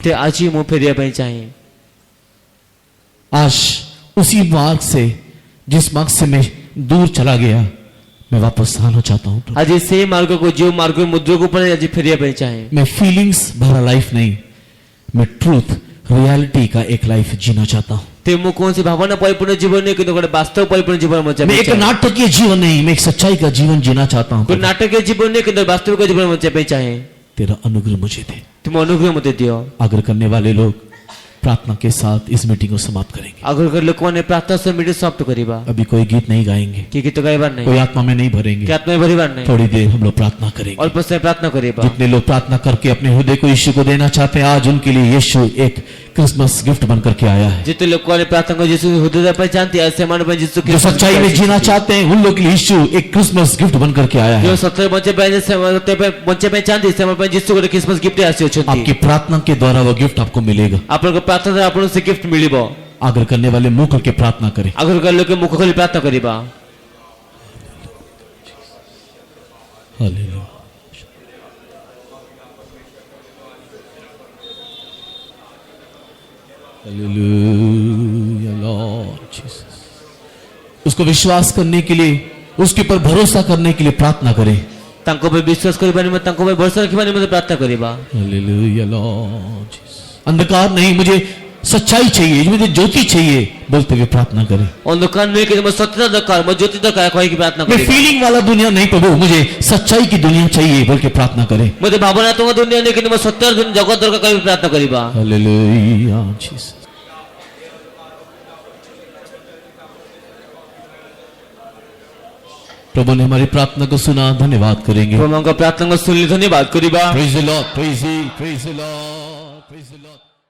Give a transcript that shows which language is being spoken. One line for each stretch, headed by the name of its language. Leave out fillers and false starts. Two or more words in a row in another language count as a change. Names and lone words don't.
Odia: ते ଆଜି ମୁଁ ଫେରିବା ପାଇଁ ଚାହେଁ।
Hindi: आज उसी मार्ग से जिस मार्ग से मैं दूर चला गया, मैं वापस आना चाहता हूँ।
Odia: ଆଜି ସେଇ ମାର୍ଗକୁ ଯେଉଁ ମାର୍ଗ ମୁଦ୍ରକୁ ପଳେଇ ଆଜି ଫେରିବା ପାଇଁ ଚାହେଁ।
Hindi: मैं फीलिंग्स भरा लाइफ नहीं, मैं ट्रूथ रियलिटी का एक लाइफ जीना चाहता हूँ।
Odia: ते ମୁଁ କୌଣସି ଭାବନା ପରିପୂର୍ଣ୍ଣ ଜୀବନ ନୁହେଁ, କିନ୍ତୁ ଗୋଟେ ବାସ୍ତବ ପରିପୂର୍ଣ୍ଣ ଜୀବନ ବଞ୍ଚିବା
Hindi: मैं
Odia: ପାଇଁ
Hindi: एक
Odia: ଚାହେଁ।
Hindi: नाटकीय जीवन नहीं, मैं एक सच्चाई का जीवन जीना चाहता हूँ।
Odia: ଗୋଟେ ନାଟକୀୟ ଜୀବନ ନୁହେଁ, କିନ୍ତୁ ବାସ୍ତବିକ ଜୀବନ ବଞ୍ଚିବା ପାଇଁ ଚାହେଁ।
Hindi: तेरा अनुग्रह मुझे दे।
Odia: ତୁମ ଅନୁଗ୍ରହ ମୋତେ ଦିଅ।
Hindi: आग्रह करने वाले लोग प्रार्थना के साथ इस मीटिंग को समाप्त करेंगे।
Odia: ଆଗରୁ ଲୋକମାନେ ପ୍ରାର୍ଥନା ସହ ମିଟିଂ ସମାପ୍ତ କରିବା।
Hindi: अभी कोई गीत नहीं गाएंगे,
Odia: କି ଗୀତ ଗାଇବାର ନାହିଁ,
Hindi: कोई आत्मा में नहीं भरेंगे।
Odia: କି ଆତ୍ମା ଭରିବାର ନାହିଁ।
Hindi: थोड़ी देर हम लोग प्रार्थना करेंगे।
Odia: ଅଳ୍ପ ସମୟ ପ୍ରାର୍ଥନା କରିବା।
Hindi: जितने लोग प्रार्थना करके अपने हृदय को यीशु को देना चाहते हैं, आज उनके लिए यीशु एक क्रिसमस गिफ्ट बन करके आया है।
Odia: ଯେତେ ଲୋକମାନେ ପ୍ରାର୍ଥନା କରି ଯୀଶୁ ହୃଦୟ ଦେବା ପାଇଁ ଚାହାନ୍ତି, ଆଉ ସେମାନଙ୍କ ପାଇଁ ଯୀଶୁ
Hindi: जो सच्चाई में जीना चाहते हैं, उन लोगों के लिए यीशु एक क्रिसमस गिफ्ट बन करके आया
Odia: ଯେଉଁ
Hindi: है।
Odia: ସତ୍ୟରେ ବଞ୍ଚିବା ପାଇଁ ବଞ୍ଚିବା ପାଇଁ ଚାହାନ୍ତି, ସେମାନଙ୍କ ପାଇଁ ଯୀଶୁ ଗୋଟେ ଖ୍ରୀଷ୍ଟମାସ ଗିଫ୍ଟ ଆସିଅଛନ୍ତି।
Hindi: आपकी प्रार्थना के द्वारा वो गिफ्ट आपको मिलेगा।
Odia: ଆପଣଙ୍କ ପ୍ରାର୍ଥନା ଦ୍ୱାରା ଆପଣଙ୍କୁ ସେ ଗିଫ୍ଟ ମିଳିବ।
Hindi: आग्रह करने वाले मुंह करके प्रार्थना करें।
Odia: ଆଗରୁ ଲୋକେ ମୁଖ ଖୋଲି ପ୍ରାର୍ଥନା କରିବା।
Hindi: हालेलुया।
English: Hallelujah, Lord Jesus.
Hindi: उसको विश्वास करने के लिए, उसके ऊपर भरोसा करने के लिए प्रार्थना करें।
Odia: ତାଙ୍କ ଉପରେ ବିଶ୍ୱାସ କରିବା ନିମନ୍ତେ ତାଙ୍କ ଉପରେ ଭରସା ରଖିବା ନିମନ୍ତେ ପ୍ରାର୍ଥନା କରିବା।
English: hallelujah Lord Jesus.
Hindi: अंधकार नहीं, मुझे सच्चाई चाहिए, मुझे ज्योति चाहिए बोलते हुए प्रार्थना करें।
Odia: ଅନ୍ଧକାର ନୁହେଁ କିନ୍ତୁ ମୋ ସତ୍ୟତା ଦରକାର, ମୋ ଜ୍ୟୋତି ଦରକାର କହିକି ପ୍ରାର୍ଥନା
Hindi: मैं
Odia: କରିବା।
Hindi: फीलिंग वाला दुनिया नहीं प्रभु, मुझे सच्चाई की दुनिया चाहिए बोल के प्रार्थना करें।
Odia: ମୋତେ ଭାବନାତ୍ମକ ଦୁନିଆ ନୁହେଁ କିନ୍ତୁ ମୋ ସତ୍ୟର ଜଗତ ଦରକାର କହିକି ପ୍ରାର୍ଥନା କରିବା।
English: hallelujah Jesus.
Hindi: प्रभु ने हमारी प्रार्थना को सुना, धन्यवाद करेंगे।
Odia: ପ୍ରଭୁଙ୍କ ପ୍ରାର୍ଥନା ଶୁଣିଲି ଧନ୍ୟବାଦ କରିବା।
English: praise the Lord, praise the Lord, praise the Lord.